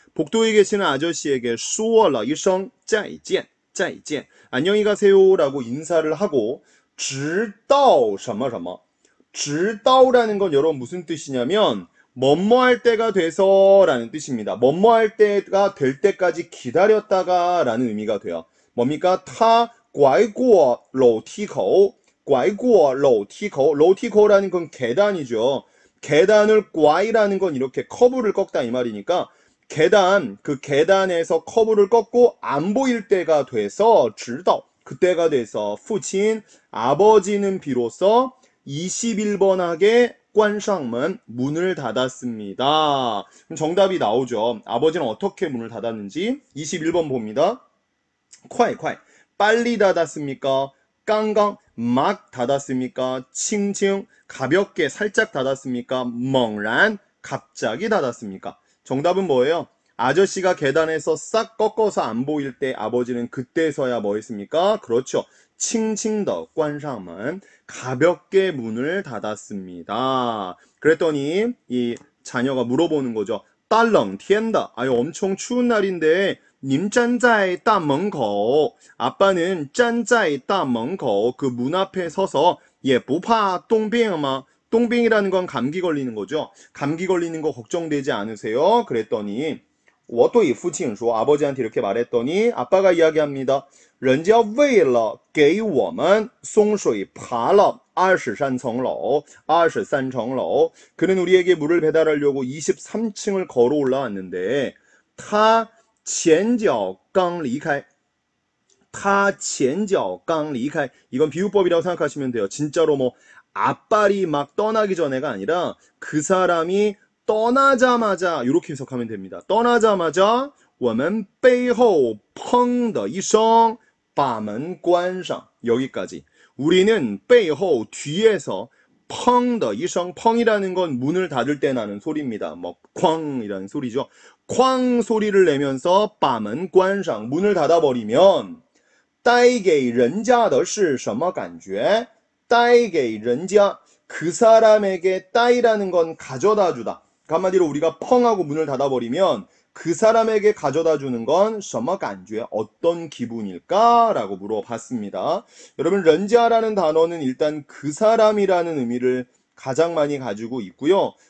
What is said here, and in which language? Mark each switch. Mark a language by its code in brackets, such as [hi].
[ko] 복도에 계시는 아저씨에게 [zh] 说了一声再见 再见 [ko] 안녕히 가세요 라고 인사를 하고 [zh] 直到什么什么直到 [ko] 라는 건 여러분 무슨 뜻이냐면 뭐뭐 할 때가 돼서 라는 뜻입니다. 뭐뭐 할 때가 될 때까지 기다렸다가 라는 의미가 돼요. 뭡니까? [zh] 他拐过楼梯口拐过楼梯口楼梯口 [ko] 라는 건 계단이죠. 계단을 꽈이라는 건 이렇게 커브를 꺾다 이 말이니까 계단, 그 계단에서 커브를 꺾고 안 보일 때가 돼서 [zh] 直到 [ko] 그때가 돼서 [zh] 父亲 [ko] 아버지는 비로소 21번 하게 [zh] 关上门 [ko] 문을 닫았습니다. 그럼 정답이 나오죠. 아버지는 어떻게 문을 닫았는지 21번 봅니다. [zh] 快快 [ko] 빨리 닫았습니까? 깡깡 막 닫았습니까? 칭칭 가볍게 살짝 닫았습니까? 멍란 갑자기 닫았습니까? 정답은 뭐예요? 아저씨가 계단에서 싹 꺾어서 안 보일 때 아버지는 그때서야 뭐 했습니까? 그렇죠. 칭칭더 관상문 가볍게 문을 닫았습니다. 그랬더니 이 자녀가 물어보는 거죠. [zh] 大冷天的 [ko] 아유 엄청 추운 날인데 [zh] 您站在大门口 [ko] 아빠는 [zh] 站在大门口 [ko] 그 문 앞에 서서 [zh] 也不怕冻病吗? [ko] 똥빙이라는 건 감기 걸리는 거죠. 감기 걸리는 거 걱정되지 않으세요? 그랬더니 [zh] 我对父亲说 [ko] 아버지한테 이렇게 말했더니 아빠가 이야기합니다. [zh] 人家为了给我们送水爬了23层楼 23层楼 [ko] 그는 우리에게 물을 배달하려고 23층을 걸어 올라왔는데 [zh] 他前脚刚离开他前脚刚离开 [ko] 이건 비유법이라고 생각하시면 돼요. 진짜로 뭐 앞발이 막 떠나기 전에가 아니라 그 사람이 떠나자마자 이렇게 해석하면 됩니다. 떠나자마자 [zh] 我们背后砰的一声把门关上 [ko] 여기까지 우리는 [zh] 背后 [ko] 뒤에서 펑더 이성 펑이라는 건 문을 닫을 때 나는 소리입니다. 뭐 쾅이라는 소리죠. 쾅 소리를 내면서 [zh] 把门关上 [ko] 문을 닫아버리면 [zh] 带给人家的是什么感觉? 带给人家 [ko] 그 사람에게 따이라는 건 가져다 주다. 한마디로 우리가 펑하고 문을 닫아버리면 그 사람에게 가져다 주는 건 [zh] 什么感觉? [ko] 어떤 기분일까? 라고 물어봤습니다. 여러분 런지아라는 단어는 일단 그 사람이라는 의미를 가장 많이 가지고 있고요.